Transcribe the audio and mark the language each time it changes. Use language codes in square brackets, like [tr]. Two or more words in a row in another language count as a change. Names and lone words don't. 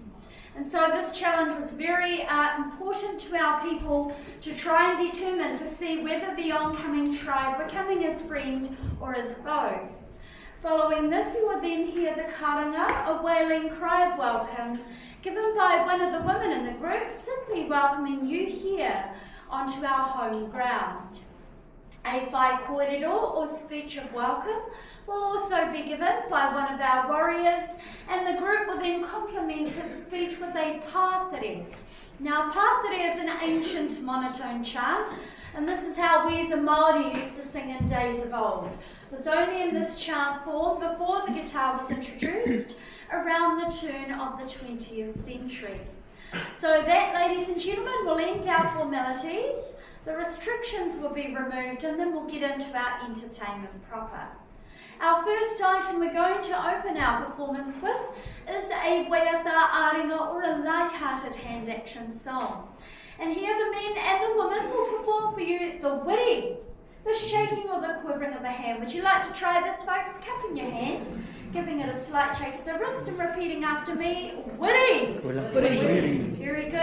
[en] And so this challenge was very important to our people to try and determine to see whether the oncoming tribe were coming as friend or as foe. Following this, you will then hear the karanga, a wailing cry of welcome, given by one of the women in the group, simply welcoming you here onto our home ground. [mi] A whai kōrero, [en] or speech of welcome, will also be given by one of our warriors, and the group will then complement his speech with a pātere. Now, pātere is an ancient monotone chant, and this is how we the Māori used to sing in days of old. It was only in this chant form before the guitar was introduced around the turn of the 20th century. So that, ladies and gentlemen, will end our formalities. The restrictions will be removed, and then we'll get into our entertainment proper. Our first item we're going to open our performance with is a [mi] waiata aringa, [en] or a light-hearted hand action song. And here the men and the women will perform for you the wiri, the shaking or the quivering of the hand. Would you like to try this, folks? Cupping your hand, giving it a slight shake at the wrist and repeating after me, wiri. Wiri. Very good.